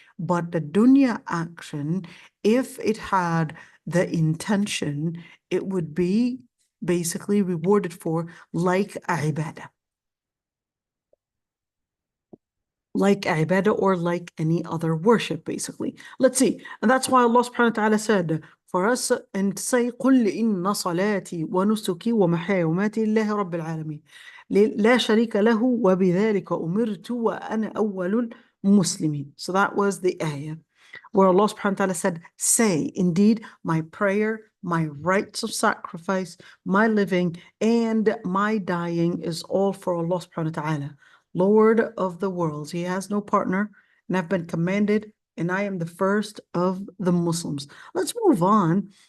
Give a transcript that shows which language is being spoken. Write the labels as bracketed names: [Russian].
[English] But the dunya action, if it had the intention, it would be basically rewarded for like ibadah. Like ibadah or like any other worship, basically. Let's see. And that's why Allah subhanahu wa ta'ala said for us and to say, [Arabic] قُلْ إِنَّ صَلَاتِي وَنُسُكِي وَمَحْيَايَ وَمَمَاتِي لِلَّهِ رَبِّ الْعَالَمِينَ لا شريك له وبذلك أمرت وأنا أول المسلمين. [English] So that was the ayah where Allah subhanahu wa ta'ala said, say, indeed, my prayer, my rites of sacrifice, my living, and my dying is all for Allah subhanahu wa ta'ala, Lord of the worlds. He has no partner, and I've been commanded, and I am the first of the Muslims. Let's move on.